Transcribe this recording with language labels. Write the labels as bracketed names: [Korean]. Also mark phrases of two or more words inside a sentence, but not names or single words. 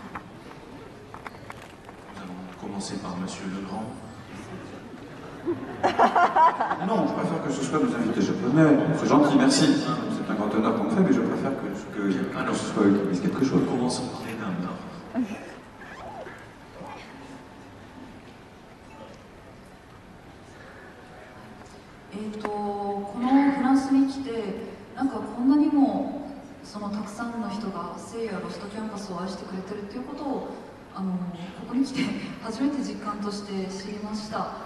[French] Nous allons commencer par Monsieur Legrand. Non, je préfère que ce soit nos invités japonais. C'est gentil, merci. C'est un grand honneur qu'on me fait, mais je préfère que ce soit eux qui disent quelque chose. Commençons par les dames, alors. [Japanese] このフランスに来て、なんかこんなにもそのたくさんの人が聖夜ロストキャンパスを愛してくれてるっていうことをここに来て初めて実感として知りました。